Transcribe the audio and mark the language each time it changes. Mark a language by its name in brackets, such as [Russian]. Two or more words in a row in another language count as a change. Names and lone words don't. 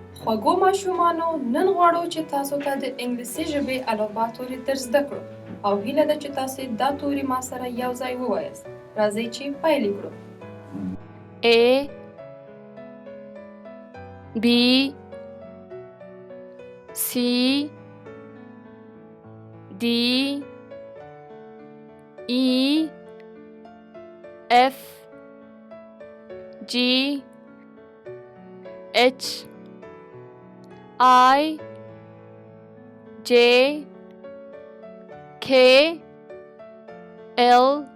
[Pashto] خوږو ماشومانو نن غواړو چې تاسو ته د انګلیسي ژبې الفبا توري در زده کړو او هیله ده چې تاسو دا توري ما سره یو ځای ووایاست. راځئ چې پیل کړو. [English] A B C D E F G H I J K L